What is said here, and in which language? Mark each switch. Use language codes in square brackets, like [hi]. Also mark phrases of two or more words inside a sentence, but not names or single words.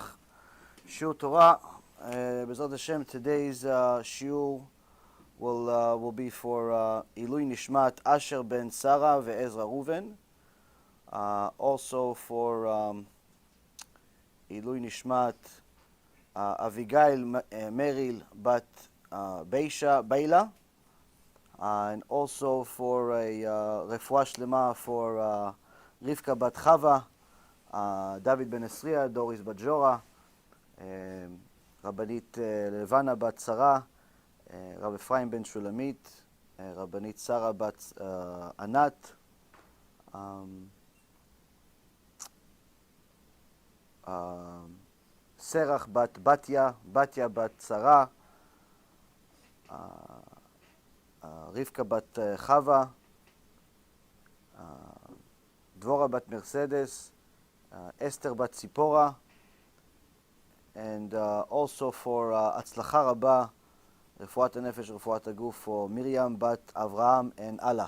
[he] שיעור תורה. בעזרת השם, [en] today's shiur will be for [he] עילוי נשמת [en] Asher ben Sarah ve'Ezra Reuven. Also for [he] עילוי נשמת [en] Avigail Meril bat Beila. And also for a [he] רפואה שלמה [en] for Rivka bat Chava, David ben Esriya, Doris bat Jora, Rabbanit Levana bat Sarah, Rav Ephraim ben Shulamit, Rabbanit Sarah bat Anat, Serach bat Batya, Batya bat Sarah, Rivka bat Chava, Dvora bat Mercedes, Esther bat Tzipora, and also for [he] הצלחה רבה, רפואת הנפש, רפואת הגוף, [en] for Miriam bat Avraham and Allah.